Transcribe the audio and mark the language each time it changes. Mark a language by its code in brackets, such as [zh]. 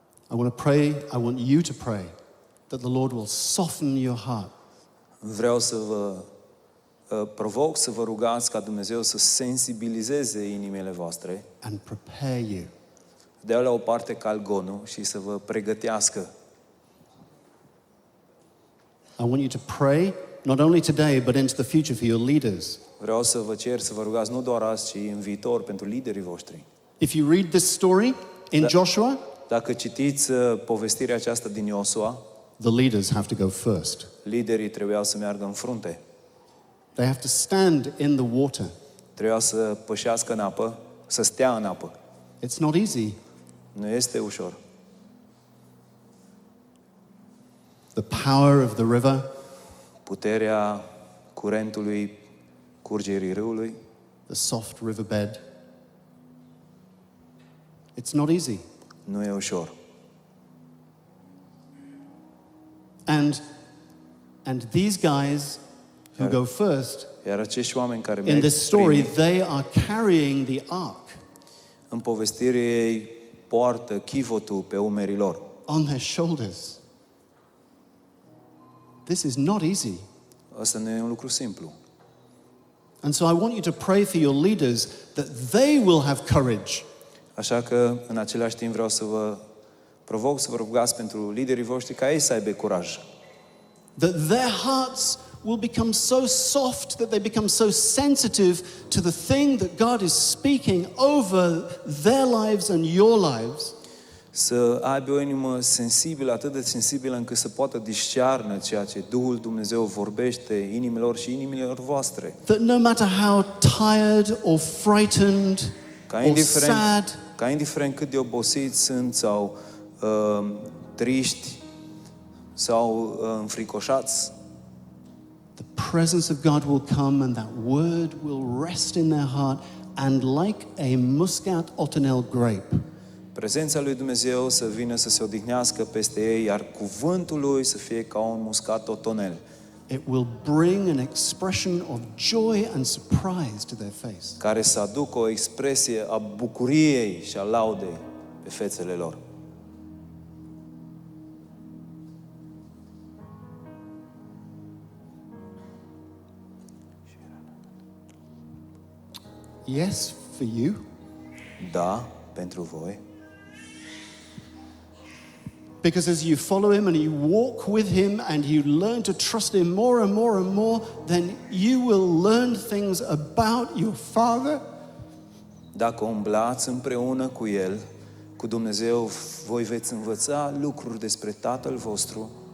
[en] I want to pray, I want you to pray that the Lord will soften your heart. [ro] Vreau să vă provoc să vă rugați ca Dumnezeu să sensibilizeze inimile voastre, [en] And prepare you. [ro] dea la o parte calgonul și să vă pregătească. [en] I want you to pray, not only today, but into the future for your leaders. [ro] Vreau să vă cer să vă rugați nu doar azi, ci în viitor pentru liderii voștri. [en] If you read this story in Joshua, [ro] Dacă citiți povestirea aceasta din Iosua, [en] the leaders have to go first. [ro] liderii trebuiau să meargă în frunte. [en] They have to stand in the water. [ro] Trebuiau să pășească în apă, să stea în apă. [en] It's not easy. [ro] Nu este ușor. [en] The power of the river, [ro] Puterea curentului, curgerii râului, [en] the soft riverbed. It's not easy. [ro] nu e ușor. [en] And these guys who go first, [ro] Iar acești oameni care [en] in [ro] merg [en] this story, [ro] primii, [en] they are carrying the ark [ro] în povestire ei poartă chivotul pe umerii lor. [en] on their shoulders. This is not easy. [ro] Asta nu e un lucru simplu. [en] And so I want you to pray for your leaders that they will have courage. [ro] Așa că, în același timp, vreau să vă provoc să vă rugați pentru liderii voștri ca ei să aibă curaj. [en] That their hearts will become so soft, that they become so sensitive to the thing that God is speaking over their lives and your lives, [ro] Să aibă o inimă sensibilă, atât de sensibilă încât să poată discearnă ceea ce Duhul Dumnezeu vorbește inimilor și inimilor voastre. [en] that no matter how tired or frightened or sad, [ro] Ca indiferent cât de obosiți sunt sau triști sau înfricoșați, [en] the presence of God will come and that word will rest in their heart, and like a muscat otonel grape, [ro] prezența lui Dumnezeu să vină să se odihnească peste ei, iar cuvântul lui să fie ca un muscat otonel, [en] it will bring an expression of joy and surprise to their face. [ro] care să aducă o expresie a bucuriei și a laudei pe fețele lor. [en] Yes, for you. [ro] Da, pentru voi. [en] Because as you follow him and you walk with him and you learn to trust him more and more and more, then you will learn things about your Father. [ro] Dacă umblați împreună cu El, cu Dumnezeu, voi veți învăța lucruri despre Tatăl vostru.